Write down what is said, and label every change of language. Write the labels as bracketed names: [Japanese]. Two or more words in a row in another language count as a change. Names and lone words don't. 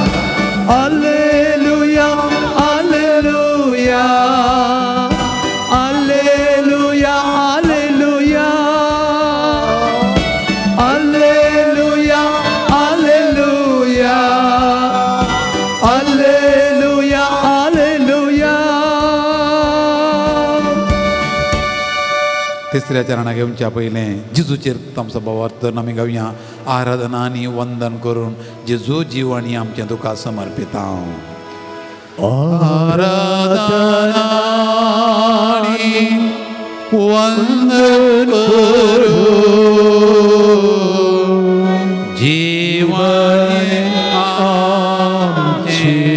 [Latin] Alleluia, Alleluia, Alleluia, Alleluia, Alleluia, Alleluia, Alleluia, Alleluia. [Konkani] तिसऱ्या चरणा घेवच्या पयले जेजूचेर तामचो भावार्थ आमी गावया आराधना आनी वंदन करून जेजू जीवन ही आमचें तुका समर्पिता आराधना आनी वंदन करून जीवन आमचें